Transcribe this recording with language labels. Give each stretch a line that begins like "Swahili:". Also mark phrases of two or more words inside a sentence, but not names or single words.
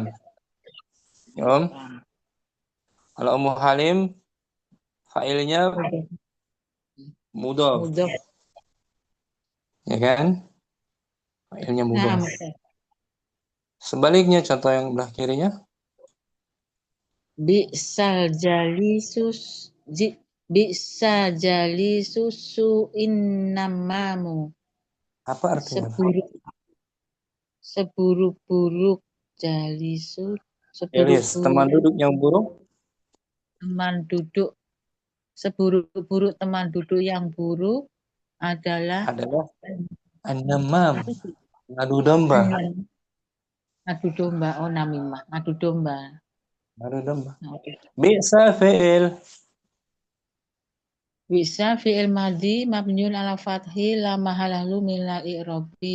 Indonesian: Ya, Om. Kalau Ummu Halim fa'ilnya mudhof, Mudhof. ya kan? Fa'ilnya Naam, mudhof. Sebaliknya contoh yang belah kirinya.
Arabic: بئس الجليس بئس الجليس النمام.
Indonesian: Apa artinya? Seburuk-buruk jalisu, Jalis, teman seburuk-buruk duduk yang buruk. teman duduk, seburuk-buruk teman duduk yang buruk adalah An-namam, ngadu domba. adu domba. Oh, namimah, adu domba. Ngadu domba. Bi'sa fi'il.
Arabic: بئس فعل ماض مبني على الفتح لا محل له من الإعراب.